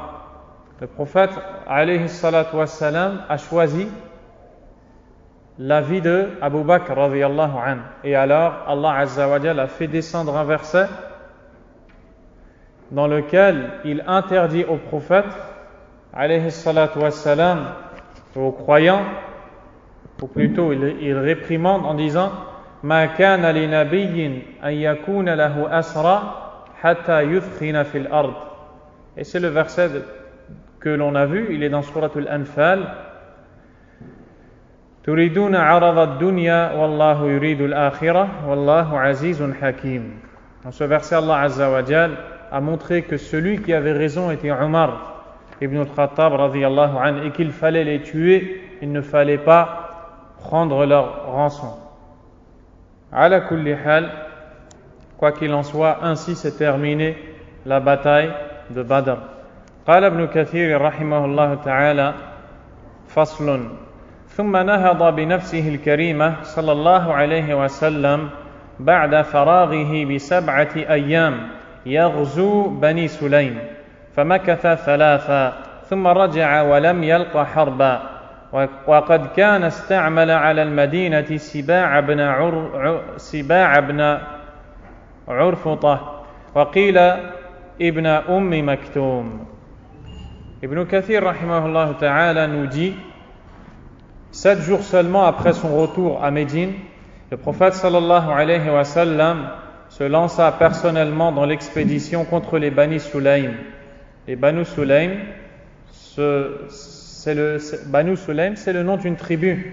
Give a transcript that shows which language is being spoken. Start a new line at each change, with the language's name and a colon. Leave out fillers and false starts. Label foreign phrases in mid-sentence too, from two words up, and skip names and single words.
French: Le prophète
Arabic: عليه الصلاة والسلام
French: a choisi la vie de Abu Bakr
Arabic: رضي الله عنه.
French: Et alors Allah
Arabic: عز وجل
French: a fait descendre un verset dans lequel il interdit au prophète
Arabic: عليه الصلاة والسلام,
French: aux croyants, ou plutôt il réprimande en disant
Arabic: ما كان لنبي أن يكون له أسرى حتى يثخن في الأرض.
French: Et c'est le verset que l'on a vu, il est dans Suratul Anfal.
Arabic: تريدون عرض الدنيا والله يريد الآخرة والله عزيز حكيم.
French: Dans ce verset, Allah
Arabic: عز وجل
French: a montré que celui qui avait raison était Omar ibn al-Khattab
Arabic: رضي الله عنه
French: et qu'il fallait les tuer, il ne fallait pas prendre leur rançon.
Arabic: على كل حال,
French: quoi qu'il en soit, ainsi s'est terminée la bataille de Badr.
Arabic: قال ابن كثير رحمه الله تعالى فصل ثم نهض بنفسه الكريمة صلى الله عليه وسلم بعد فراغه ب7 أيام يغزو بني سليم فمكث 3 ثم رجع ولم يلق حربا وقد كان استعمل على المدينة سباع بن عرفطة وقيل ابن أم مكتوم.
French: Ibn Kathir
Arabic: رحمه الله تعالى
French: nous dit 7 jours seulement après son retour à Médine, le prophète
Arabic: صلى الله عليه وسلم
French: se lança personnellement dans l'expédition contre les Bani Sulaym. Les Banu Sulaym, c'est le nom d'une tribu.